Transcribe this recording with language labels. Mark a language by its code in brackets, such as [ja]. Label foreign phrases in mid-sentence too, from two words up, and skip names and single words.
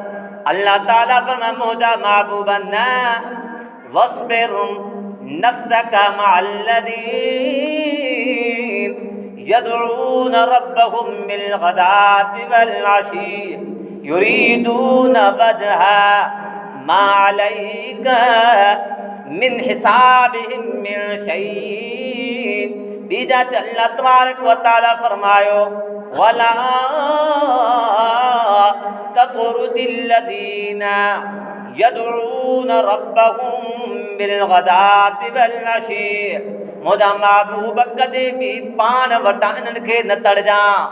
[sd] अल्लाह ताला फरमाए मुंहिंजा महबूब [ar] न واصبر نفسك مع الذين يدعون ربهم بالغداة والعشي يريدون وجهه ما عليك من حسابهم من شيء. [sd] बीजा अल्लाह [ar] تبارك وتعالى [sd] फरमायो [ar] ولا تطرد الذين يدعون ربهم بالغداة والعشي [sd] मुंहिंजा महबूब कॾहिं बि पाण वटां इन्हनि खे न तड़जां।